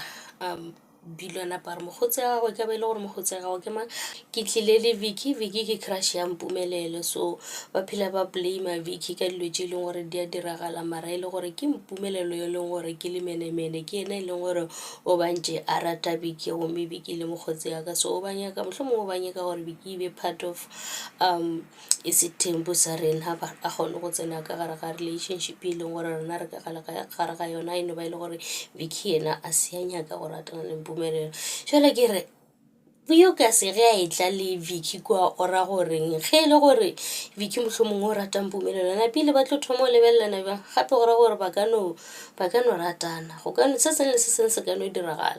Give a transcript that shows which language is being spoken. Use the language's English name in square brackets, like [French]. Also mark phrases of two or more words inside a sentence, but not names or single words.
[Northern Sotho] Bilwana pare mokgotsi ya gagwe ka ba e le gore mokgotsi ya gagwe ke mang ke tlile le Vicky ke crush ya Mpumelelo, so ba phela ba blame Vicky ka dilo tše e leng gore di a diragala mara e le gore ke Mpumelelo yo e leng gore ke le menemene ke ena e leng gore o bantše a rata Vicky gomme Vicky le mokgotsi ya ka, so o banyaka mohlomongwe o banyaka gore Vicky e be [English] part of [Northern Sotho] e se tempo sa rena a kgone go tsena ka gare ga relationship e leng gore rena re ka gare ga yona e no ba e le gore Vicky yena a se a nyaka go ratana le Mpumelelo. Jwale ke re Buyo ka se ge a e tla le Vicky kwa o ra goreng ge e le gore Vicky mohlomongwe o rata Mpumelelo na pele ba tlo thoma o lebelelana bjang gape go ra gore ba ka no ratana go ka se sengwe le se sengwe se ka no diragala.